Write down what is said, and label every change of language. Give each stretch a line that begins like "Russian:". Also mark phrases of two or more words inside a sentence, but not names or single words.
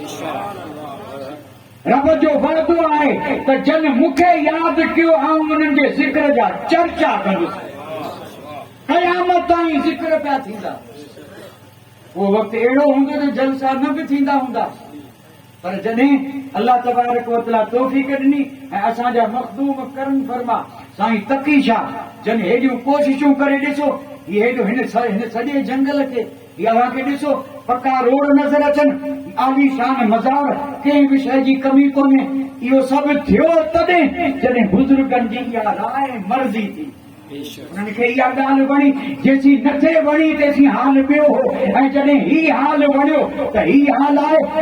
Sindhi: रब जो वादो आहे त जन मूंखे यादि कयो ऐं उन्हनि जे ज़िक्र जा चर्चा कंदुसि, क़यामत ताईं ज़िक्र पिया थींदा। उहो वक़्तु अहिड़ो हूंदो जो जलसा न बि थींदा हूंदा, पर जॾहिं
Arabic: الله تبارك وتعالى
Sindhi: तौफ़ीक़ ॾिनी ऐं असांजा मख़दूम करम फरमा साईं तकी शाह जन हेॾियूं कोशिशूं करे ॾिसो, हीअ हेॾो हिन सॼे जंगल खे अव्हां खे ॾिसो, पका रोड नज़र अचनि, आलीशान मज़ार, कंहिं बि शइ जी कमी कोन्हे। इहो सभु थियो तॾहिं जॾहिं बुज़ुर्गनि जी इहा राय मर्ज़ी थी, उन्हनि खे इहा ॻाल्हि वणी, जेसी नथे वणी तेसी हाल ॿियो हो, ऐं जॾहिं ही हाल वणियो त ही हाल आहे।